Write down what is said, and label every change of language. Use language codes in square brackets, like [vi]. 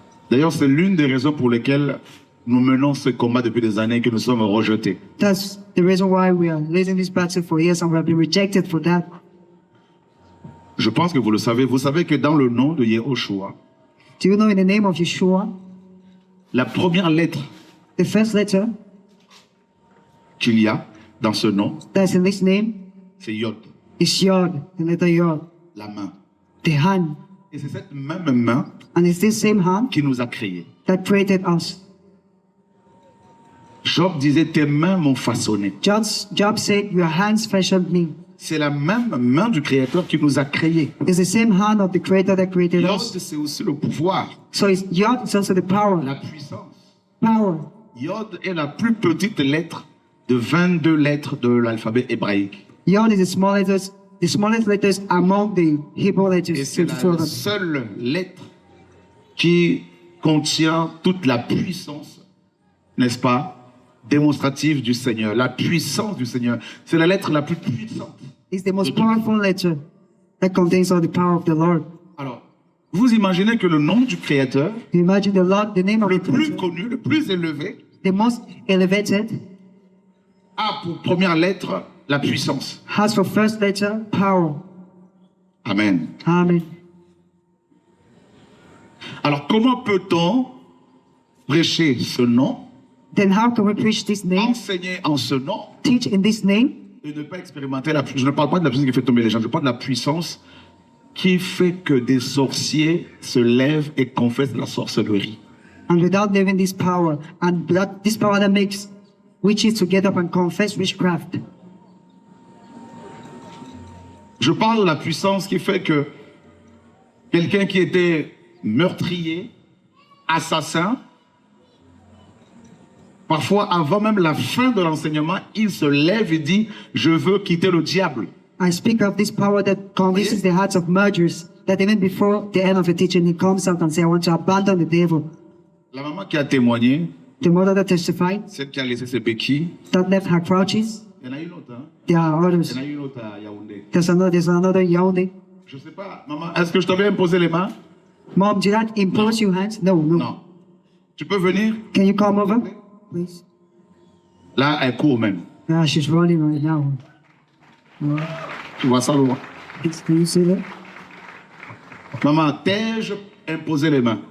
[fr] D'ailleurs, c'est l'une des raisons pour lesquelles nous menons ce combat depuis des années et que nous sommes rejetés. [en] That's the reason why we are leading this battle for years and we have been rejected for that. [fr] Je pense que vous le savez. Vous savez que dans le nom de Yehoshua, [en] Do you know in the name of Yeshua, [fr] la première lettre [en] the first letter [fr] qu'il y a dans ce nom, [en] that's in this name [fr] c'est Yod, [en] is Yod, the letter Yod, [fr] la main. [en] the hand. [fr] Et c'est cette même main [en] And it's this same hand [fr] qui nous a créés. [en] that created us. [fr] Job disait, tes mains m'ont façonné. [en] Job said, your hands fashioned me. [fr] C'est la même main du Créateur qui nous a créés. [en] It's the same hand of the Creator that created [fr] Yod, [en] us. [fr] c'est aussi le pouvoir, [en] So it's Yod is also the power. [fr] la puissance. [en] Power. [fr] Yod est la plus petite lettre de 22 lettres de l'alphabet hébraïque. [en] Yod is the smallest letters among the Hebrew [fr] Et [en] letters. [fr] c'est [en] 24 of [fr] la [en] them. [fr] seule lettre qui contient toute la puissance, n'est-ce pas, démonstrative du Seigneur. La puissance du Seigneur. C'est la lettre la plus puissante. [en] It's the most powerful letter that contains all the power of the Lord. [fr] Alors, vous imaginez que le nom du Créateur, [en] You imagine the Lord, the name of [fr] le [en] the [fr] plus [en] Creator, [fr] connu, le plus élevé, [en] the most elevated, [fr] a pour première lettre la puissance. [en] has for first letter power. [fr] Amen. [en] Amen. [fr] Alors, comment peut-on prêcher ce nom, [en] Then how can we preach this name, [fr] enseigner en ce nom, [en] teach in this name, [fr] et ne pas expérimenter la puissance? Je ne parle pas de la puissance qui fait tomber les gens, je parle de la puissance qui fait que des sorciers se lèvent et confessent la sorcellerie. [en] and without living this power, and this power that makes witches to get up and confess witchcraft? [fr] Je parle de la puissance qui fait que quelqu'un qui était meurtrier, assassin, parfois avant même la fin de l'enseignement, il se lève et dit « Je veux quitter le diable ». [en] I speak of this power that convinces the hearts of murderers, that even before the end of the teaching, he comes out and says, I want to abandon the devil. [fr] La maman qui a témoigné, [en] The mother that testified, [fr] celle qui a laissé ses béquilles, [en] that left her crouches, [fr] il y en a une autre, hein? [en] there are [fr] Il [en] others. [fr] y en a une autre à Yaoundé. [en] There's another Yaoundé. [fr] Je sais pas, maman, est-ce que je t'avais imposé les mains? [en] Mom, did I impose your hands? No, no. [fr] Non. Tu peux venir? [en] Can you come over, please? [fr] Là, elle court même. [en] Ah, she's running right now. [fr] Tu vois ça, loin. [en] Can you see that? [fr] Maman, t'ai-je imposé les mains?